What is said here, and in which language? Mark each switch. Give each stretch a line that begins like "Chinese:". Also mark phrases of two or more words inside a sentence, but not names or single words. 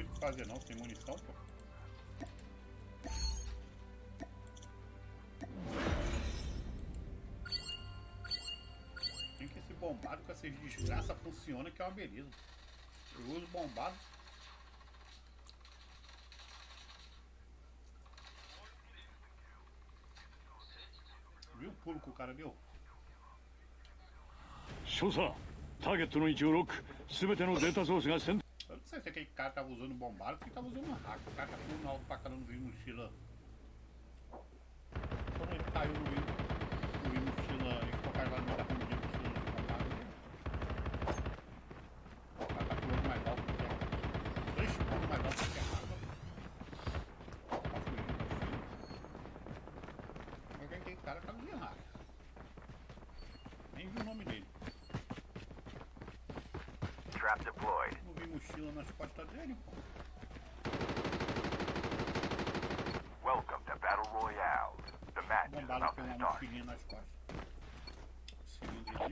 Portuguese: fazer não, sem munição, pô. Tem que esse bombado com essas desgraças funciona, que é uma beleza. Eu uso bombado. Viu o pulo que o cara deu?
Japanese: 少佐ターゲットの位置をロック全てのデータソースがセン
Portuguese: Eu não sei se aquele cara tava usando bombado ou se tava usando hack. O cara tá pulando alto pra caramba no mochila. Quando ele caiu no mochila, ele ficou carregado no carro de mochila de bombado. O cara tá pulando mais alto do que a água. 3 pulos mais alto do que a água. Tá fugindo da mochila. Mas aquele cara tá usando hack. Nem vi o nome dele.
English: Trap deployed.
Portuguese: Não vi mochila nas costas dele, pô.
English: Welcome to Battle Royale. The match is
Portuguese: Bombado
English: about
Portuguese: tem
English: to
Portuguese: uma
English: start.
Portuguese: mochilinha nas costas. Cilindrozinho.